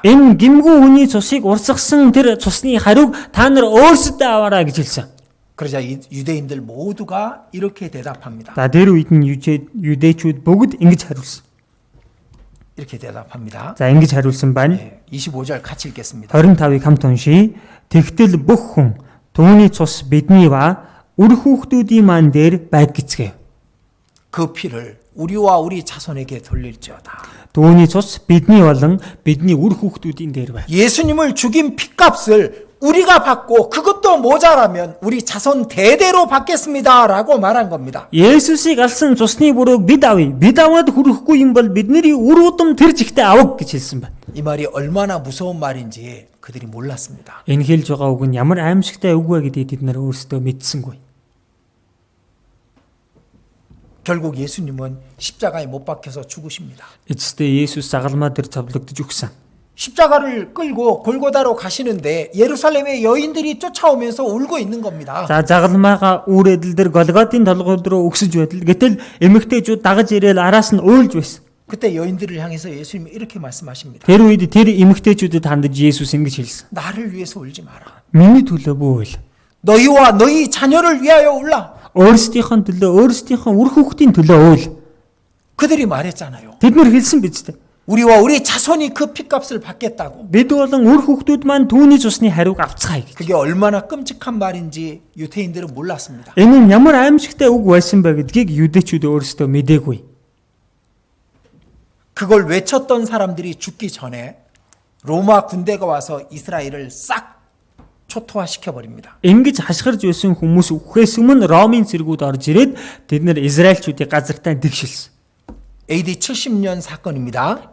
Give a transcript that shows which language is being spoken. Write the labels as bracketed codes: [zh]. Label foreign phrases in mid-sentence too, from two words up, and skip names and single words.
[mn] Энэ гимгүү хүний цусыг урсгасан тэр цусны хариуг та нар өөрсдөө аваарай гэж хэлсэн. [ko] 그러자 유대인들 모두가 이렇게 대답합니다. [mn] За тэр үед нь юдэчүүд бүгд ингэж хариулсан. [ko] 이렇게 대답합니다. [mn] За ингэж хариулсан байна. [ko] 25절 같이 읽겠습니다. [mn] 25-ыг хамт уншийе. Тэгтэл бүх хүн түүний цус бидний ба үр хүүхдүүдийн маань дээр байг гэцгээв. [ko] 그 피를 우리와 우리 자손에게 돌릴지어다. [mn] Түүний цус бидний болон бидний үр хүүхдүүдийн дээр байв. [ko] 예수님을 죽인 피값을 우리가 받고 그것도 모자라면 우리 자손 대대로 받겠습니다라고 말한 겁니다. [mn] Есүсийг алсан цусны бүрөөг бид авъя. Бид аваад хүрэхгүй юм бол бидний үр удам тэр жигтэй авах гэж хэлсэн байна. [ko] 이 말이 얼마나 무서운 말인지 그들이 몰랐습니다. [mn] Энэ хэлж байгаа үг нь ямар аимшигтай үг вэ гэдгийг бид нар өөрсдөө мэдсэнгүй. [ko] 결국 예수님은 십자가에 못 박혀서 죽으십니다. [mn] Эцэстээ Есүс загалмаа дээр цовлогдож өгсөн. [ko] 십자가를 끌고 골고다로 가시는데 예루살렘의 여인들이 쫓아오면서 울고 있는 겁니다. [mn] За загалмаага үүр эдэл дээр Голготын толгойд руу өгсөж байтал гэтэл эмэгтэйчүүд дагаж ирээл араас нь уйлж байсан. [ko] 그때 여인들을 향해서 예수님이 이렇게 말씀하십니다. [mn] Тэр үед тэр эмэгтэйчүүдэд хандаж Есүс ингэж хэлсэн. [ko] 나를 위해서 울지 마라. [mn] Миний төлөө бүү үйл. [ko] 너희와 너희 자녀를 위하여 울라. [mn] Өөрсдийнхөө төлөө, өөрсдийнхөө үр хүүхдийн төлөө үйл. [ko] 그들이 말했잖아요. [mn] Тэд нар хэлсэн биз дээ. [ko] 우리와 우리 자손이 그 핏값을 받겠다고. [mn] Бид болон үр хүүхдүүд маань түүний цусны хариуг авцгаая гэж. [ko] 그게 얼마나 끔찍한 말인지 유대인들은 몰랐습니다. [mn] Энэ нь ямар аимшигтай үг байсан бэ гэдгийг юдэчүүд өөрсдөө мэдээгүй. [ko] 그걸 외쳤던 사람들이 죽기 전에 로마 군대가 와서 이스라엘을 싹 초토화시켜 버립니다. [mn] Ингэж хашгирж байсан хүмүүс үхээс өмнө Ромын цэргүүд орж ирээд тэд нар Израильчүүдийг газартаа дэгшилсэн. [ko] AD 70년 사건입니다.